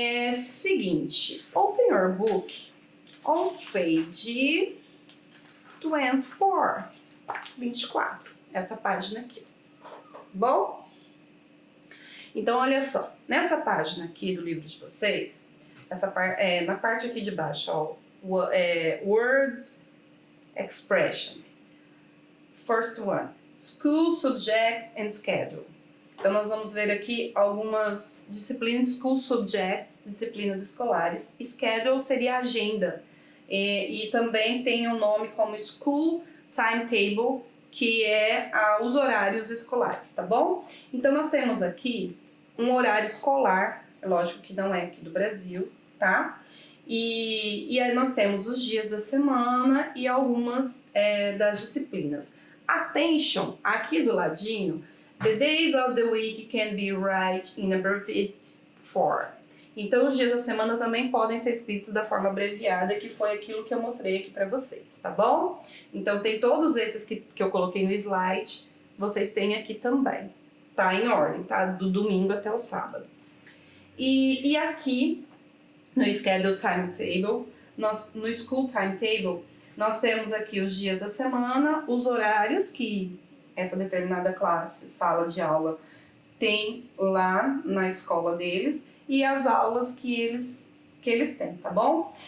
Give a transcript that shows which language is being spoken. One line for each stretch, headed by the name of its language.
Portuguese: Seguinte,
English: open your book on page 24,
Portuguese: essa página aqui, bom? Então, olha só, nessa página aqui do livro de vocês, na parte aqui de baixo, ó,
English: Words, Expression. First one, School, Subjects and Schedule.
Portuguese: Então, nós vamos ver aqui algumas disciplinas,
English: School Subjects,
Portuguese: disciplinas escolares.
English: Schedule
Portuguese: seria agenda. E também tem o nome como
English: School Timetable,
Portuguese: que é os horários escolares, tá bom? Então, nós temos aqui um horário escolar, lógico que não é aqui do Brasil, tá? E aí nós temos os dias da semana e algumas das disciplinas.
English: Attention,
Portuguese: aqui do ladinho,
English: the days of the week can be written in abbreviated form.
Portuguese: Então, os dias da semana também podem ser escritos da forma abreviada, que foi aquilo que eu mostrei aqui para vocês, tá bom? Então, tem todos esses que eu coloquei no slide, vocês têm aqui também, tá? Em ordem, tá? Do domingo até o sábado. E aqui, no
English: Schedule Timetable,
Portuguese: no
English: School Timetable,
Portuguese: nós temos aqui os dias da semana, os horários que essa determinada classe, sala de aula, tem lá na escola deles, e as aulas que eles têm, tá bom?